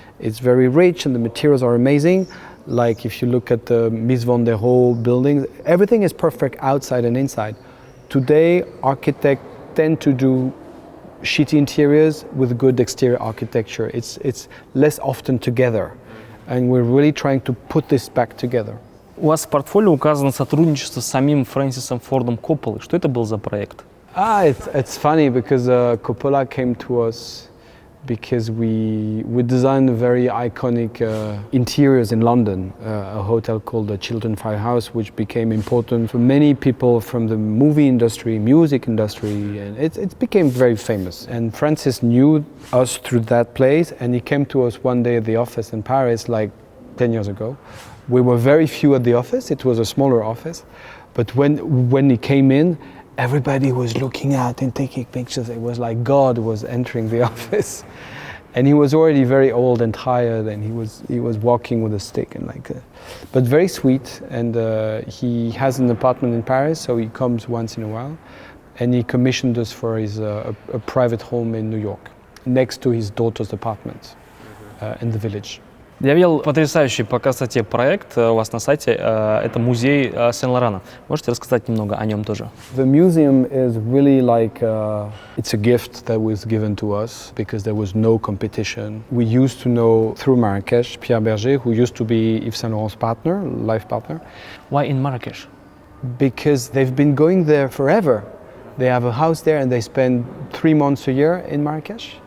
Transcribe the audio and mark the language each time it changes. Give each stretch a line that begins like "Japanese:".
English: It's very rich and the materials are amazing. Like if you look at the Mies van der Rohe buildings, everything is perfect outside and inside. Today, architects tend to do shitty interiors with good exterior architecture. It's less often together. And we're really trying to put this back together.
Russian: У вас в портфолио указано сотрудничество с самим Фрэнсисом Фордом Копполой. Что это был за проект?
English: It's funny because Coppola came to us because we designed very iconic interiors in London, a hotel called the Chiltern Firehouse, which became important for many people from the movie industry, music industry, and it became very famous. And Francis knew us through that place, and he came to us one day at the office in Paris, like 10 years ago. We were very few at the office, it was a smaller office, but when he came in, everybody was looking at and taking pictures. It was like God was entering the office. And he was already very old and tired, and he was walking with a stick and but very sweet. And he has an apartment in Paris, so he comes once in a while. And he commissioned us for his a private home in New York, next to his daughter's apartment in the village.
Russian: Я видел потрясающий по красоте проект у вас на сайте. Это музей Ив Сен-Лорана. Можете рассказать немного о нем тоже?
English: The museum is really like it's a gift that was given to us because there was no competition. We used to know through Marrakech Pierre Berger, who used to be Ив Сен-Lorana's partner, life partner. Why in Marrakech? Because they've been going there forever. They have a house there and they spend 3 months a year in Marrakech.